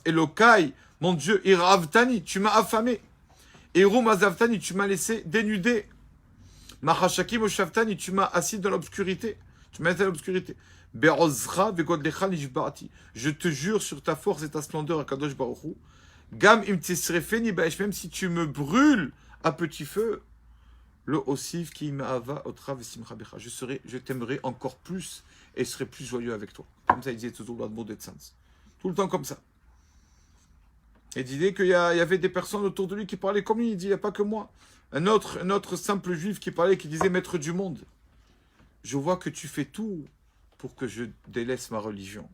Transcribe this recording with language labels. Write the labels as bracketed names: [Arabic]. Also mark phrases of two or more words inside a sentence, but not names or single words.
[French] Elokai, mon Dieu, Iravtani, tu m'as affamé. [Hebrew] ערום עזבתני, [French] tu m'as laissé dénudé. [Hebrew] במחשכים הושבתני, [French] tu m'as assis dans l'obscurité. Tu m'as laissé dans l'obscurité. [Hebrew] בעוזך ובגודלך נשבעתי. [French] Je te jure sur ta force et ta splendeur, [Hebrew] הקדוש ברוך הוא. גם אם תשרפני באש, [French] même si tu me brûles à petit feu. [Hebrew] לא אוסיף כי אהבה יתרה ושמחה בך. [French] Je t'aimerai encore plus et serai plus joyeux avec toi. Comme ça, il disait toujours l'admo de Tzanz. Tout le temps comme ça. Et il disait qu'il y avait des personnes autour de lui qui parlaient comme lui. Il dit, il n'y a pas que moi. Un autre simple juif qui parlait, qui disait, maître du monde, je vois que tu fais tout pour que je délaisse ma religion.